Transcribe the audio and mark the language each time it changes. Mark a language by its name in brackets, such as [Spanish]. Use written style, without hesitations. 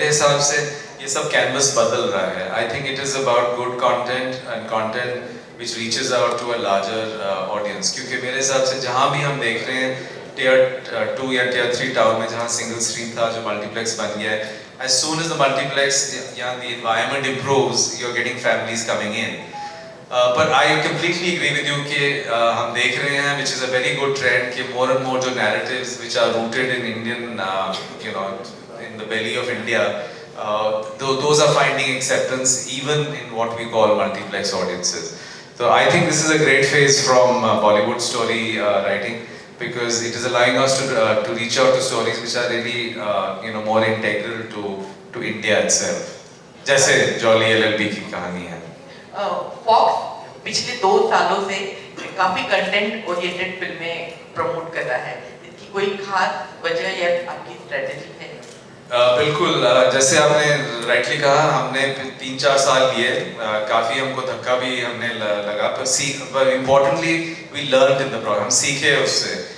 [Hindi] मेरे हिसाब से ये सब कैनवस बदल रहा है। [English] I think it is about good content and content which reaches out to a larger audience. [Hindi] क्योंकि मेरे हिसाब से जहाँ भी हम देख रहे हैं टियर 2 या टियर 3 टाउन में जहाँ सिंगल स्क्रीन था जो मल्टीप्लेक्स बन गया है, [English] as soon as the multiplex the environment improves, you're getting families coming in. But I completely agree with you [Hindi] कि हम देख रहे हैं [English] which is a very good trend कि more and more जो narratives which are rooted in Indian in the belly of India, those are finding acceptance even in what we call multiplex audiences. So I think this is a great phase from Bollywood story writing, because it is allowing us to reach out to stories which are really more integral to India itself. [Hindi] जैसे jolly LLB की कहानी है। Fox पिछले 2 सालों से काफी content oriented फिल्में promote कर रहा है, इसकी कोई खास वजह या आपकी स्ट्रेटजी है? बिल्कुल, जैसे आपने राइटली कहा, हमने 3-4 साल लिए, काफ़ी हमको धक्का भी हमने लगा, पर importantly [English] we learn in the process, [Hindi] हम सीखे उससे।